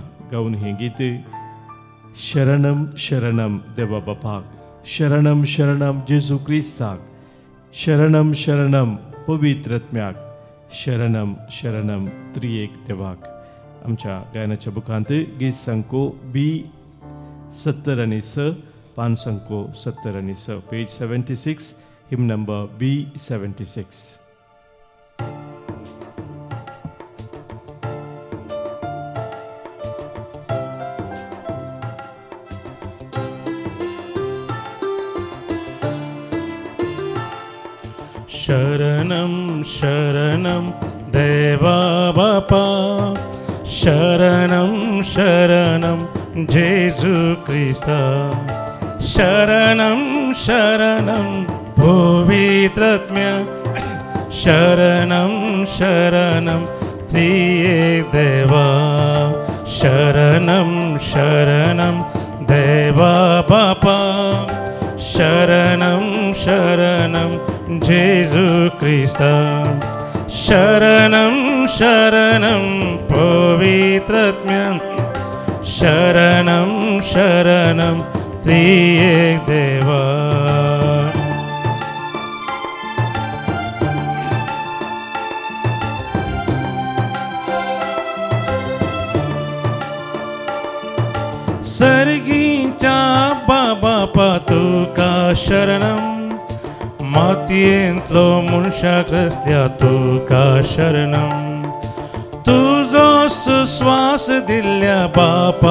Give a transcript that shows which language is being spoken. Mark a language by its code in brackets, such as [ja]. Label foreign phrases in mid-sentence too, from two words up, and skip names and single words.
[kok] गावन हें गीत शरणम शरणम देवा बापाक, शरणम शरणम जेजू क्रिस्ताक, शरणम शरणम पवित्र आत्म्याक, शरणम शरणम त्रिएक देवाक. आमच्या गायनाच्या बुकांत गीत संको B70 पान संको 70 पेज 76 [en] hymn number [kok] B76. शरणं शरणं देवा बापा, शरणं शरणं जेजू ख्रिस्ता, शरणं शरणं पवित्रात्म्या, शरणं शरणं त्रिएक देवा, शरणं शरणं देवा बापा, शरणं शरणं जेजू ख्रिस्ता, शरणं शरणं पवित्रात्म्या, शरणं शरणं त्रिएक देवा. सर्गीच्या बाबा तुका शरणं, मातयेंतलो मनशाक रस्त्या तुका शरणं, तुजो सुस्वास दिल्ल्या बापा